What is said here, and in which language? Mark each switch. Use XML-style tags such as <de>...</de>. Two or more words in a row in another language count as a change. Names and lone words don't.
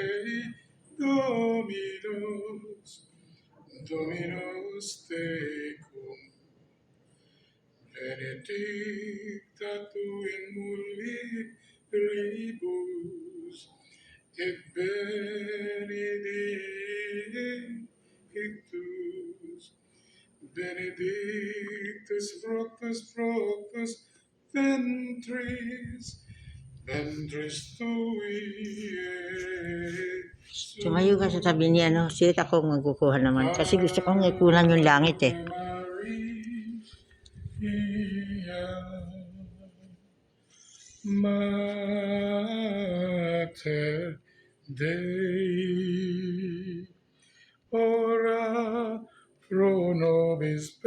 <la>Dominus tecum, benedicta tu in mulieribus, et benedictus fructus ventris tui,</la> <tl>Tumayo ka sa tabi niya, no? Sige, ako magkukuha naman. Kasi gusto kong ikunan yung langit eh.</tl> <la>Mater Dei, ora pro nobis</la>